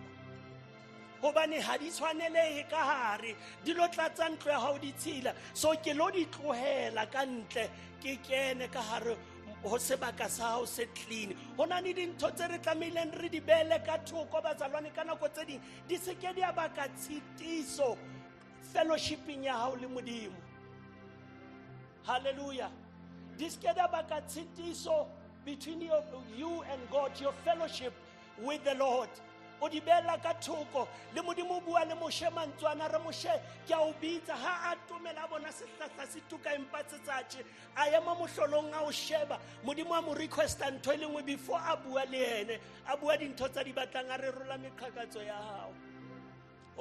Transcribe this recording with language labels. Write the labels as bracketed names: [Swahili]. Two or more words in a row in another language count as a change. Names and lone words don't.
[Southern Sotho] Hobane ha di tshwanelehe ka hare di lo tlatsa ntlo ya hao di tshila, so ke lo di tlohela ka ntle ke kene ka hare ho sebaka sa hao se clean. Hona ni dintho tse re tlameileng re di bele ka thoko bazalwane ka nako tse ding di se ke di a baka tshitiso fellowshipping ya hao le Modimo. [English] Hallelujah. This [Southern Sotho] keda baka tshitiso [English] between you and God, your fellowship with the Lord. [Southern Sotho] O di bela ka thoko le Modimo bua le moshe mantswana re moshe ke a o bitsa ha a tumela bona sehlahla se tuka empa tsetsatshe a ema mohlolong a o sheba Modimo a mo requesta ntho le ngwe before a bua le ene a bua dintho tsa di batlang a re rola meqhakatso ya hao o